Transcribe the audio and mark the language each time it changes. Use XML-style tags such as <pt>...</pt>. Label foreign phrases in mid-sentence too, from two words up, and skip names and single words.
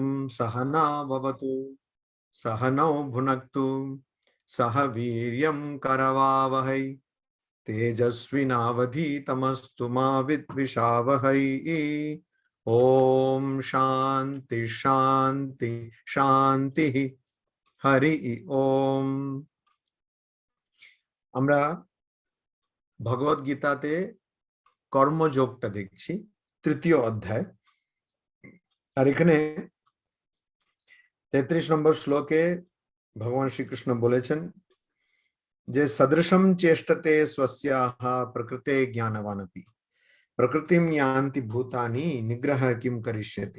<sa>सहना भवतु सहनौ भुनक्तु सह वीर्यं करवावहै तेजस्विनावधीतमस्तु मा विद्विषावहै। ओम शांति शांति शांति। हरि ओम।</sa> <bn>আমরা ভগবত গীতাতে কর্মযোগটা দেখছি, তৃতীয় অধ্যায়। আর এখানে 33 নম্বর শ্লোকে ভগবান শ্রীকৃষ্ণ বলেছেন যে</bn> <sa>সদৃশম চেষ্টতে স্বস্যাহ প্রকৃতে জ্ঞানবানপি প্রকৃতিম ইয়ান্তি ভূতানি নিগ্রহ কিম করিষ্যতি।</sa>